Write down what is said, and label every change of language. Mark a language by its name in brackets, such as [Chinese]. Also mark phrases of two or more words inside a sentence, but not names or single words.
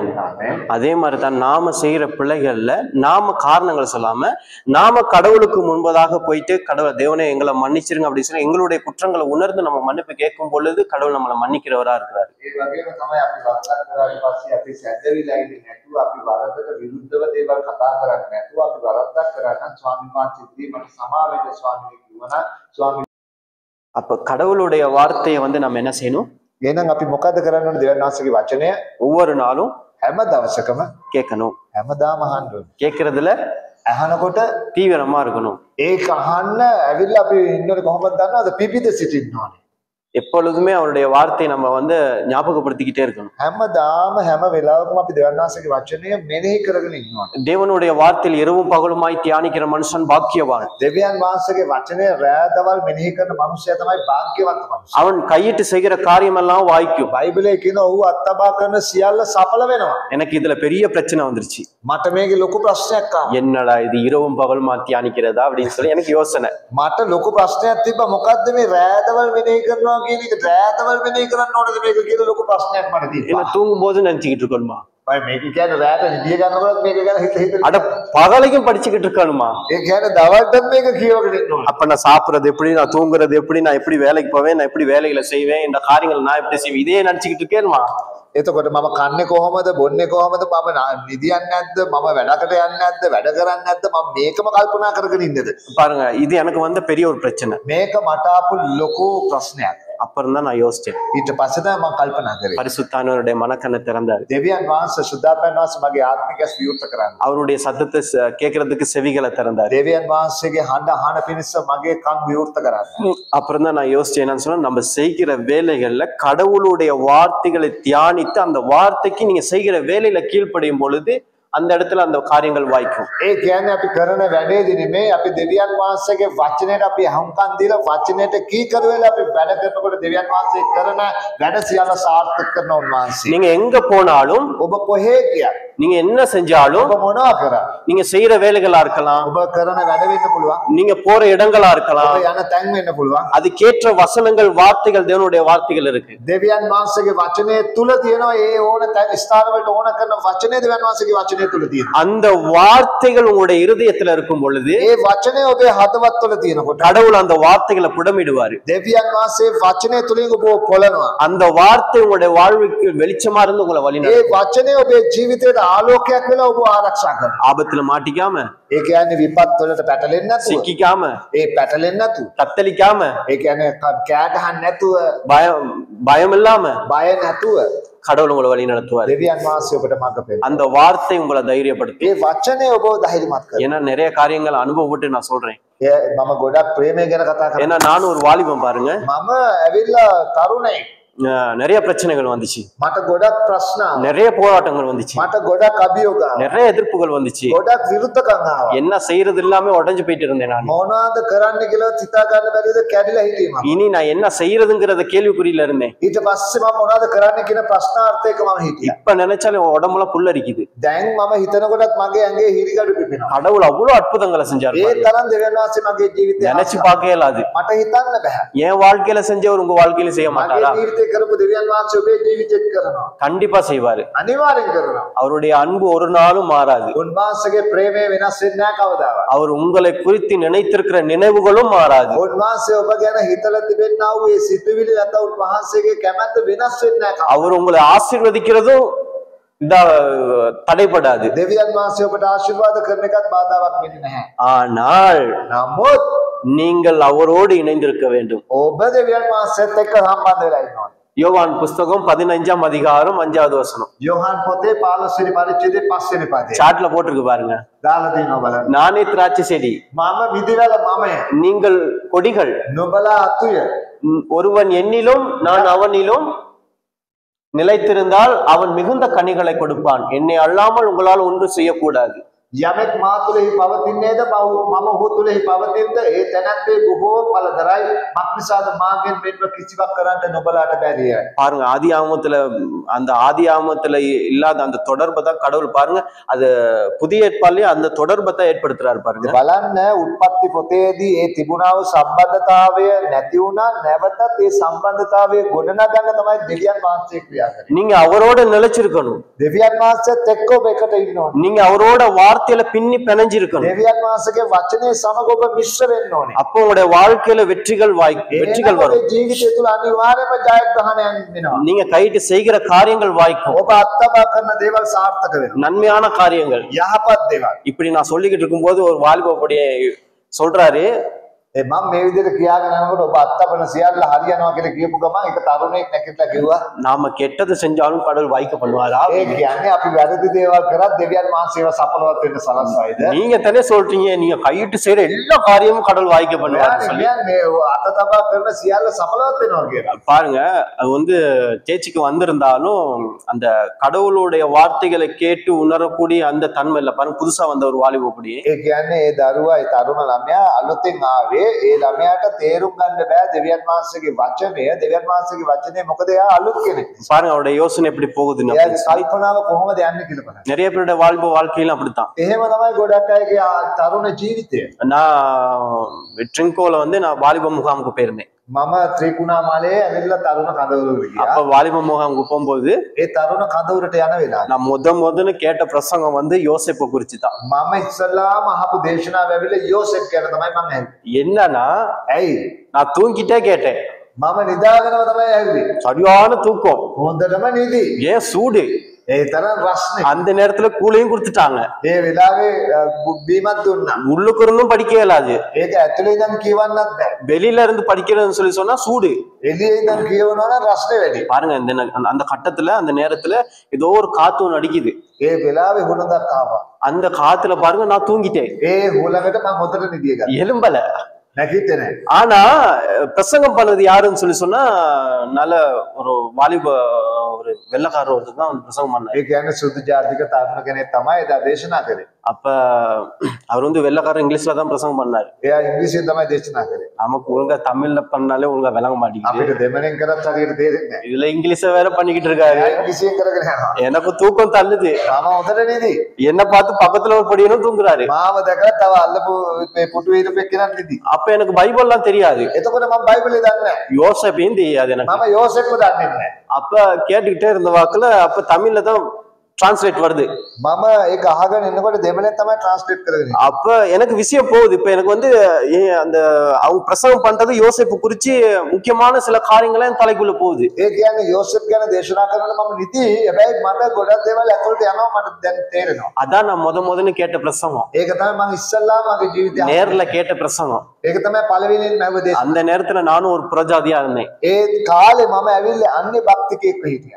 [Tamil] அதே மாதிரிதான் நாம செய்யற பிள்ளைகள்ல நாம காரணங்களை சொல்லாம நாம கடவுளுக்கு முன்பதாக போயிட்டு, கடவுள் தேவனே எங்களை மன்னிச்சிருங்க அப்படின்னு சொல்லி எங்களுடைய குற்றங்களை உணர்ந்து நம்ம மன்னிப்பு கேட்கும் பொழுது கடவுள் நம்மளை மன்னிக்கிறவரா இருக்கிறாரு. அப்ப கடவுளுடைய வார்த்தையை வந்து நம்ம என்ன செய்யணும்? [Sinhala] එහෙනම් අපි මොකද කරන්න ඕනේ? දෙවියන් වහන්සේගේ වචනය [Tamil] ஒவ்வொரு நாளும் [Sinhala] හැම දවසකම [Tamil] கேட்கணும். [Sinhala] හැමදාම අහන්න ඕනේ. [Tamil] கேட்கறதுல [Sinhala] අහනකොට [Tamil] தீவிரமா இருக்கணும். [Sinhala] ඒක අහන්න ඇවිල්ලා අපි ඉන්නෝනේ කොහොමද දන්නවද? පිපිද සිටින්න ඕනේ. [Tamil] எப்பொழுதுமே அவருடைய வார்த்தையை நம்ம வந்து ஞாபகப்படுத்திக்கிட்டே இருக்கணும். [Sinhala] හැමදාම හැම වෙලාවකම අපි දෙවියන් වහන්සේගේ වචනය මෙනෙහි කරගෙන ඉන්න ඕනේ. [Tamil] தேவனுடைய வார்த்தையில் இரவும் பகலுமாய் தியானிக்கிற மனுஷன் பாக்கியவான். [Sinhala] දෙවියන් වහන්සේගේ වචනය රැදවල් මෙනෙහි කරන මනුස්සයා තමයි භාග්‍යවන්ත මනුස්සයා. [Tamil] அவன் கையிட்டு செய்கிற காரியம் எல்லாம் வாய்க்கும். [Sinhala] බයිබලයේ කියන ඔහු අත්බා කරන සියල්ල සඵල වෙනවා. [Tamil] எனக்கு இதுல பெரிய பிரச்சனை வந்துருச்சு. [Sinhala] මට මේකේ ලොකු ප්‍රශ්නයක් ආවා. [Tamil] என்னடா இது இரவும் பகலுமா தியானிக்கிறதா அப்படின்னு சொல்லி எனக்கு யோசனை. [Sinhala] මට ලොකු ප්‍රශ්නයක් තිබ්බා. මොකද්ද මේ රැදවල් මෙනෙහි කරනවා කියන එක? රැදවල් මෙනෙහි කරන්න ඕනද මේක කියලා ලොකු ප්‍රශ්නයක් මට තිබ්බා. [Tamil] என்ன தூங்கும் போது நினைச்சுக்கிட்டு இருக்கணுமா? [Sinhala] මේක කියන්නේ රැට නිදිය ගන්නකොට මේක ගැන හිත [Tamil] அட பகலையும் படிச்சுக்கிட்டு இருக்கணுமா? [Sinhala] ඒ කියන්නේ දවල්ටත් මේක කියවගෙන ඉන්න ඕනේ. [Tamil] அப்ப நான் சாப்பிடுறது எப்படி, நான் தூங்குறது எப்படி, நான் எப்படி வேலைக்கு போவேன், நான் எப்படி வேலைகளை செய்வேன், இந்த காரியங்கள் நான் எப்படி செய்வேன், இதே நினைச்சுக்கிட்டு இருக்கேன்மா. [Sinhala] එතකොට මම කන්නේ කොහොමද, බොන්නේ කොහොමද, මම නිදියන්නේ නැද්ද, මම වැඩකට යන්නේ නැද්ද, වැඩ කරන්නේ නැද්ද, මම මේකම කල්පනා කරගෙන ඉන්නද? [Tamil] பாருங்க, இது எனக்கு வந்த பெரிய ஒரு பிரச்சனை. [Sinhala] මේක මට ආපු ලොකු ප්‍රශ්නයක්. [Tamil] அப்புறம் தான் நான் யோசிச்சேன். [Sinhala] ඊට පස්සේ තමයි මම කල්පනා කරේ. [Tamil] பரிசுத்தானவருடைய மனக்கண்ணை திறந்தாரு. [Sinhala] දෙවියන් වහන්සේ සුද්ධාපන්න වහන්සේ මගේ ආත්මික විවෘත කරන්නේ. [Tamil] அவருடைய சத்தத்தை கேட்கறதுக்கு செவிகளை திறந்தாரு. [Sinhala] දෙවියන් වහන්සේගේ හඬ අහන පිණිස මගේ කන් විවෘත කරන්නේ. [Tamil] அப்புறம் தான் நான் யோசிச்சேன், என்னன்னு சொன்னா, நம்ம செய்கிற வேலைகள்ல கடவுளுடைய வார்த்தைகளை தியானித்து அந்த வார்த்தைக்கு நீங்க செய்கிற வேலையில கீழ்ப்படியும் பொழுது அந்த இடத்துல அந்த காரியங்கள் வாய்க்கும். [Sinhala] ඒ කියන්නේ අපි කරන වැඩේදී නෙමෙයි අපි දෙවියන් වහන්සේගේ වචනයට අපි අහුම්කම් දීලා වචනයට කීකරු වෙලා අපි වැඩ කරනකොට දෙවියන් වහන්සේ කරන වැඩ සියල්ල සාර්ථක කරන උන්වහන්සේ. [Tamil] நீங்க எங்க போனாலும், [Sinhala] ඔබ කොහේ ගියත්, [Tamil] நீங்க என்ன செஞ்சாலும், [Sinhala] ඔබ මොනවා කරා, [Tamil] நீங்க செய்யற வேலைகளா இருக்கலாம், [Sinhala] ඔබ කරන වැඩ වෙන්න පුළුවන්, [Tamil] நீங்க போற இடங்களா இருக்கலாம், [Sinhala] ඔබ යන තැන් වෙන්න පුළුවන්. [Tamil] அதுக்கேற்ற வசனங்கள், வார்த்தைகள், தேவனுடைய வார்த்தைகள் இருக்கு. [Sinhala] දෙවියන් වහන්සේගේ වචනේ තුල තියෙනවා ඒ ඕන ස්ථාන වලට ඕන කරන වචනේ දෙවියන් වහන්සේගේ වචනේ තුල තියෙනවා. [Tamil] அந்த வார்த்தைகள் உங்களுடைய இருதயத்துல இருக்கும் பொழுது [Sinhala] ඒ වචනේ ඔබේ හදවත් තුල තියෙනකොට [Tamil] கடவுள் அந்த வார்த்தைகளை புடமிடுவாரு. [Sinhala] දෙවියන් වහන්සේ වචනේ තුලින් ඔබ පොළනවා. [Tamil] அந்த வார்த்தை உங்களுடைய வாழ்வுக்கு வெளிச்சமா இருந்து உங்களை வழி [Sinhala] ඒ [Tamil] நடத்தும். [Sinhala] වචනේ ඔබේ ජීවිතයට ආලෝකයක් වෙලා ඔබ ආරක්ෂා කරනවා. [Tamil] ஆபத்துல மாட்டிக்காம, [Sinhala] ඒ කියන්නේ විපත් වලට පැටලෙන්නේ නැතුව, [Tamil] சிக்கிக்காம, [Sinhala] ඒ පැටලෙන්නේ නැතුව, [Tamil] தத்தளிக்காம, [Sinhala] ඒ කියන්නේ කෑ ගහන්න නැතුව, [Tamil] பயம் இல்லாம [Sinhala] බය නැතුව [Tamil] கடவுள் உங்களை வழி நடத்துவாரு. [Sinhala] දෙවියන් වහන්සේ ඔබට මඟ පෙන්නනවා. [Tamil] அந்த வார்த்தை உங்களை தைரியப்படுத்தும். [Sinhala] ඒ වචනේ ඔබව ධෛර්යමත් කරනවා. [Tamil] ஏன்னா நிறைய காரியங்கள் அனுபவப்பட்டு நான் சொல்றேன். [Sinhala] මම ගොඩක් ප්‍රේමය ගැන කතා කරනවා. [Tamil] ஏன்னா நானும் ஒரு வாலிபம் பாருங்க, [Sinhala] මම ඇවිල්ලා තරුණයෙක්. [Tamil] நிறைய பிரச்சனைகள் வந்துச்சு, [Sinhala] මට ගොඩක් ප්‍රශ්න ආවා. [Tamil] நிறைய போராட்டங்கள் வந்துச்சு, [Sinhala] මට ගොඩක් අභියෝග ආවා. [Tamil] நிறைய எதிர்ப்புகள் வந்துச்சு. [Sinhala] ගොඩක් විරුද්ධකම් ආවා. [Tamil] என்ன செய்யறது இல்லாம உடைஞ்சு போயிட்டு இருந்தேன் நான். [Sinhala] මොනවද කරන්න කියලා හිතා ගන්න බැරිද කැඩිලා හිටියේ මම. [Tamil] இனி நான் என்ன செய்யறதுங்கிறத கேள்விக்குறியில இருந்தேன். [Sinhala] ඊට පස්සේ මම මොනවද කරන්න කියන ප්‍රශ්නාර්ථයක මම හිටියා. [Tamil] இப்ப நினைச்சாலும் உடம்புல புல்லரிக்குது. [Sinhala] දැන් මම හිතනකොටත් මගේ ඇඟේ හිරිගඩු පිපෙනවා. [Tamil] கடவுள் அவ்வளவு அற்புதங்களை செஞ்சாரு. [Sinhala] ඒ තරම් දෙවියන් වහන්සේ මගේ ජීවිතේ [Tamil] நினைச்சு பார்க்கவே இயலாது. [Sinhala] මට හිතන්න බෑ. [Tamil] என் வாழ்க்கையில செஞ்சவர் உங்க வாழ்க்கையில செய்ய [Sinhala] මගේ [Tamil] மாட்டாரா? [Sinhala] ජීවිතේ කරපු දෙවියන් වහන්සේ ඔබේ ජීවිතේත් කරනවා. [Tamil] கண்டிப்பா செய்வாரு. [Sinhala] අනිවාර්යෙන් කරනවා. [Tamil] அவருடைய அன்பு ஒரு நாளும் மாறாது. [Sinhala] උන්වහන්සේගේ ප්‍රේමය වෙනස් වෙන්නේ නැහැ කවදාවත්. [Tamil] அவர் உங்களை குறித்து நினைத்திருக்கிற நினைவுகளும் மாறாது. [Sinhala] උන්වහන්සේ ඔබ ගැන හිතලා තිබෙනා වූ ඒ සිතුවිලි නැත්නම් උන්වහන්සේගේ කැමැත්ත වෙනස් වෙන්නේ නැහැ. [Tamil] அவர் உங்களை ஆசீர்வதிக்கிறதும் தடைபடாது. [Sinhala] දෙවියන් වහන්සේ ඔබට ආශිර්වාද කරන එකත් බාධාවක් වෙන්නේ නැහැ. [Tamil] ஆனால் [Sinhala] නමුත් [Tamil] நீங்கள் அவரோடு இணைந்திருக்க வேண்டும். [Sinhala] ඔබ දෙවියන් වහන්සේත් එක්ක සම්බන්ධ වෙලා ඉන්නවා. [Tamil] யோவான் புஸ்தகம் 15ஆம் அதிகாரம் 5வது வசனம். [Sinhala] යෝහන් පොතේ 15 වෙනි පරිච්ඡේදයේ 5 වෙනි පදේ. [Tamil] சாட்ல போட்டிருக்கு பாருங்க. [Sinhala] දාලා තියෙනවා බලන්න. [Tamil] நானே திராட்சை செடி, [Sinhala] මම විදිවල මමය. [Tamil] நீங்கள் கொடிகள். [Sinhala] නුඹලා අතුය. [Tamil] ஒருவன் என்னிலும் நான் அவனிலும் நிலைத்திருந்தால் அவன் மிகுந்த கனிகளை கொடுப்பான். என்னை அல்லாமல் உங்களால் ஒன்றும் செய்யக்கூடாது. [Sinhala] යමෙක් මා තුළෙහි පවතින්නේද මම ඔහු තුළෙහි පවතිනද ඒ තැනැත්තේ බොහෝ ඵල දරයි. මක්නිසාද මාගෙන් මෙන්ම කිසිවක් කරන්නට නුඹලාට බැරිය. [Tamil] பாருங்க, ஆதி ஆகமத்துல இல்லாத அந்த தொடர்பை தான் கடவுள் பாருங்க அது புதிய ஏற்பாடுலயே அந்த தொடர்பை தான் ஏற்படுத்துறாரு பாருங்க. [Sinhala] බලන්න උත්පත්ති පොතේදී ඒ තිබුණා වූ සම්බන්ධතාවය නැති වුණා. නැවතත් ඒ සම්බන්ධතාවය ගොඩනගන්න තමයි දෙවියන් වහන්සේ ක්‍රියා කරන්නේ. [Tamil] நீங்க அவரோட நிலைச்சிருக்கணும். [Sinhala] දෙවියන් වහන්සේත් එක්ක ඔබ එකට ඉන්න ඕනේ. [Tamil] நீங்க அவரோட வார்த்தையில பின்னி பிணைஞ்சிருக்கணும். [Sinhala] දෙවියන් වහන්සේගේ වචනේ සමග ඔබ මිශ්‍ර වෙන්න ඕනේ. [Tamil] அப்போ உங்களுடைய வாழ்க்கையில வெற்றிகள் வரும். [Sinhala] ජීවිතය තුළ අනිවාර්යයෙන්ම ජයග්‍රහණයක් වෙනවා. [Tamil] நீங்க கைட்டு செய்கிற காரியங்கள் வாய்க்கும். [Sinhala] ඔබ අත්දැක කරන දේවල් සාර්ථක වෙනවා. [Tamil] நன்மையான காரியங்கள், [Sinhala] යහපත් දේවල්. [Tamil] இப்படி நான் சொல்லிக்கிட்டு இருக்கும்போது ஒரு வாலிபப்படியே சொல்றாரு, [Sinhala] මම මේ විදිහට කියාගෙන යනකොට ඔබ අත්දැකන සියල්ල හරියනවා කියලා කියපු ගමන් ඒක තරුණයෙක් නැකිట్లా කිව්වා. [Tamil] நாம கெட்டது செஞ்சாலும் கடவுள் வாய்க்க பண்ணுவாரா? [Sinhala] ඒ කියන්නේ අපි වැරදි දේවල් කරත් දෙවියන් වහන්සේව සඵලවත් වෙන්න සලස්වයිද? [Tamil] நீங்க தானே சொல்றீங்க நீங்க கையிட்டு செய்யற எல்லா காரியமும் கடவுள் வாய்க்க பண்ணுவாரு சொல்லி. [Sinhala] කියන්නේ අත තබා කරන සියල්ල සඵලවත් වෙනවා කියලා. [Tamil] பாருங்க, அது சேச்சிக்கு வந்திருந்தாலும் அந்த கடவுளுடைய வார்த்தைகளை கேட்டு உணரக்கூடிய அந்த தன்மை இல்ல. பாருங்க, புதுசா வந்த ஒரு வாலிபப்படி. [Sinhala] ඒ කියන්නේ ඒ දරුවා ඒ තරුණ ළමයා අලුතෙන් ආවේ. ඒ ළමයාට තේරුම් ගන්න බෑ දෙවියන් වහන්සේගේ වචනය. දෙවියන් වහන්සේගේ වචනේ මොකද එයා අලුත් කෙනෙක්. [Tamil] பாருங்க அவருடைய யோசனை எப்படி போகுதுன்னு. [Sinhala] එයාගේ කල්පනාව කොහොමද යන්නේ කියලා බලන්න. [Tamil] நிறைய பேருடைய வாழ்க்கையில அப்படித்தான். [Sinhala] එහෙම තමයි ගොඩක් අයගේ තරුණ ජීවිතය. [Tamil] நான் ட்ரிங்கோல நான் வாலிப முகாமுக்கு போயிருந்தேன். [Sinhala] මම ත්‍රිකුණාමලයේ ඇවිල්ලා තරුණ කඳවුරට ගියා. [Tamil] அப்ப வாலிப முகாமுக்கு போகும்போது [Sinhala] ඒ තරුණ කඳවුරට යන වෙලාව [Tamil] நான் முதல்ல கேட்ட பிரசங்கம் யோசேப்பை குறிச்சு தான். [Sinhala] මම ඉස්සල්ලාම අහපු දේශනාව ඇවිල්ලා යෝසෙෆ් ගැන තමයි මම ඇහුවේ. [Tamil] என்னன்னா, [Sinhala] ඇයි [Tamil] நான் தூங்கிட்டே கேட்டேன். [Sinhala] මම නිදාගෙනම තමයි ඇහුවේ. [Tamil] சரியான தூக்கம். [Sinhala] හොඳටම නිදි. [Tamil] ஏன் சூடு. [Sinhala] ඒ තරම් රස්නේ. [Tamil] அந்த நேரத்துல கூலையும் கொடுத்துட்டாங்க. [Sinhala] ඒ වෙලාවේ බීමත් දුන්නා. [Tamil] உள்ளுக்கு இருந்தும் படிக்க இயலாது. [Sinhala] ඒක ඇතුලේ ඉඳන් කියවන්නත් බෑ. [Tamil] வெளியில இருந்து படிக்கிறதுன்னு சொல்லி சொன்னா சூடு. [Sinhala] එළියේ ඉඳන් කියවනවා නම් රස්නේ වැඩි. [Tamil] பாருங்க, அந்த கட்டத்துல அந்த நேரத்துல ஏதோ ஒரு காத்து ஒன்று அடிக்குது. [Sinhala] ඒ වෙලාවේ හුලඟක් ආවා. [Tamil] அந்த காத்துல பாருங்க நான் தூங்கிட்டேன். [Sinhala] ඒ හුලඟට මම හොඳට නිදිය ගත්තා. [Tamil] எலும்பல. [Sinhala] නැගිටින්නේ. [Tamil] ஆனா பிரசங்கம் பண்ணது யாருன்னு சொன்னா நல்ல ஒரு வாலிப ஒரு வெள்ளக்காரர் ஒருத்தர் தான் பிரசங்கம் பண்ணாரு. [Sinhala] ඒ කියන්නේ සුදු ජාතික තරුණ කෙනෙක් තමයි එදා දේශනා කරේ. [Tamil] அப்ப அவர் வந்து வெள்ளக்காரர் இங்கிலீஷ்ல தான் பிரசங்கம் பண்ணாரு. [Sinhala] එයා ඉංග්‍රීසියෙන් තමයි දේශනා කරේ. [Tamil] நமக்கு ஒழுங்கா தமிழ்ல பண்ணாலே ஒழுங்கா விளங்க மாட்டேங்குது. [Sinhala] අපිට දෙමළෙන් කරත් හරියට තේරෙන්නේ නැහැ. [Tamil] இதுல இங்கிலீஷ வேற பண்ணிக்கிட்டு இருக்காரு. [Sinhala] ඉංග්‍රීසියෙන් කරගෙන යනවා. [Tamil] எனக்கு தூக்கம் தள்ளுது. [Sinhala] මම හොඳට නිදි. [Tamil] என்ன பார்த்து பக்கத்துல ஒரு படியனும் தூங்குறாரு. [Sinhala] මාව දැකලා තව අල්ලපු මේ පුටු වීරපෙක් කෙනෙක් නිදි. [Tamil] அப்ப எனக்கு பைபிள்லாம் தெரியாது. [Sinhala] එතකොට මම බයිබලේ දන්නේ නැහැ. [Tamil] யோசேப்பையும் தெரியாது எனக்கு. [Sinhala] මම යෝසෙෆ්ව දන්නේ නැහැ. [Tamil] அப்ப கேட்டுக்கிட்டே இருந்த வாக்குல அப்ப தமிழ்ல தான் டிரான்ஸ்லேட் வருது. [Sinhala] මම ඒක අහගෙන ඉන්නකොට දෙමළෙන් තමයි ට්‍රාන්ස්ලේට් කරගෙන. [Tamil] அப்ப எனக்கு விஷயம் போகுது. இப்ப எனக்கு வந்து அந்த அவங்க பிரசவம் பண்றது யோசேப்பு குறிச்சு முக்கியமான சில காரியங்கள் என் தலைக்குள்ள போகுது. [Sinhala] ඒ කියන්නේ යෝසෙෆ් ගැන දේශනා කරනකොට මම නිදි. හැබැයි මට ගොඩක් දේවල් ඇතුළට යනවා මට දැන් තේරෙනවා. [Tamil] அதான் நான் முதன்னு கேட்ட பிரசங்கம். [Sinhala] ඒක තමයි මම ඉස්සල්ලාම මගේ ජීවිතේ [Tamil] நேர்ல கேட்ட பிரசங்கம். [Sinhala] ඒක තමයි පළවෙනියෙන් මම දේශනා. [Tamil] அந்த நேரத்துல நானும் ஒரு பிரஜாதியா இருந்தேன். [Sinhala] ඒ කාලේ මම ඇවිල්ලා අන්නේ භක්තිකෙක් හිටියා.